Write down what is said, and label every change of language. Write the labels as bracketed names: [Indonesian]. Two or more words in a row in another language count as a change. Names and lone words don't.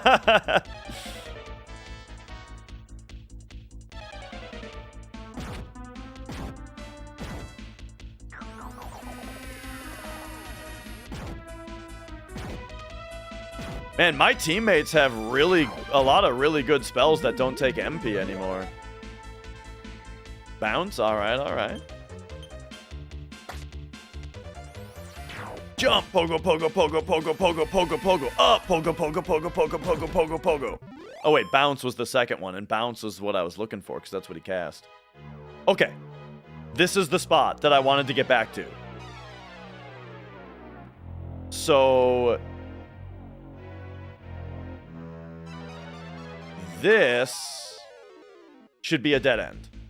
[English] Man, my teammates have a lot of really good spells that don't take MP anymore. Bounce? Alright, alright. Jump! Pogo, pogo, pogo, pogo, pogo, pogo, pogo. Up! Pogo, pogo, pogo, pogo, pogo, pogo, pogo. Oh wait, bounce was the second one, and bounce was what I was looking for, because that's what he cast. Okay. This is the spot that I wanted to get back to. So... this should be a dead end.